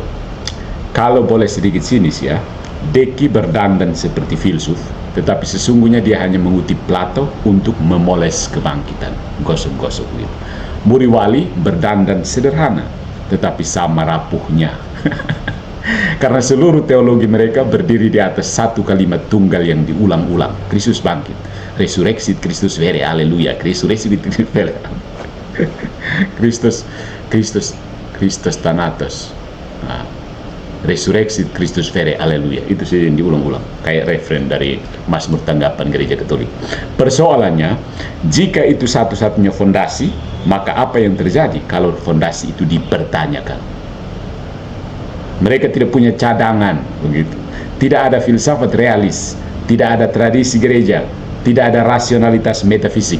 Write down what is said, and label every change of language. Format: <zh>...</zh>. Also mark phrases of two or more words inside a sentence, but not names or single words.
<id>Kalau boleh sedikit sinis ya, Deki berdandan seperti filsuf, tetapi sesungguhnya dia hanya mengutip Plato untuk memoles kebangkitan. Gosok-gosok gitu. Muriwali berdandan sederhana, tetapi sama rapuhnya. Karena seluruh teologi mereka berdiri di atas satu kalimat tunggal yang diulang-ulang. Kristus bangkit.</id> <la>Resurrexit Christus vere, haleluya. Resurrexit Christus vere.</la> <id>Kristus thanatos.</id> <la>Nah, Resurrexit Christus vere,</la> <id>haleluya. Itu sih yang diulang-ulang. Kayak referen dari Mazmur Tanggapan Gereja Katolik. Persoalannya, jika itu satu-satunya fondasi, maka apa yang terjadi kalau fondasi itu dipertanyakan? Mereka tidak punya cadangan, begitu. Tidak ada filsafat realis, tidak ada tradisi gereja, Tidak ada rasionalitas metafisik.</id>